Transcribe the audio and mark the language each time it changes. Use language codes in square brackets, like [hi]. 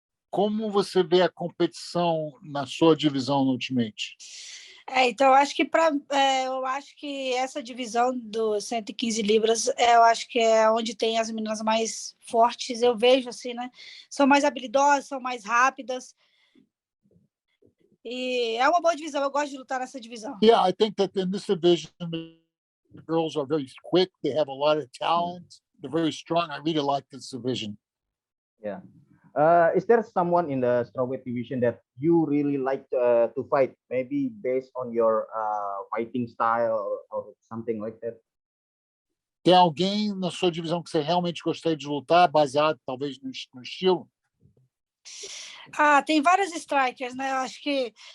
[pt] Como você vê a competição na sua divisão no Ultimate? Então, eu acho que essa divisão dos 115 libras, eu acho que é onde tem as meninas mais fortes. Eu vejo assim, né? São mais habilidosas, são mais rápidas. E é uma boa divisão. Eu gosto de lutar nessa divisão. [en] Yeah, I think that in this division, the girls are very quick. They have a lot of talent. They're very strong. I really like this division. Yeah. Is there someone in the strawweight division that you really like to fight? Maybe based on your fighting style or something like that? [pt] Tem alguém na sua divisão que você realmente gostaria de lutar, baseado talvez no estilo? Tem várias strikers, né? Eu acho que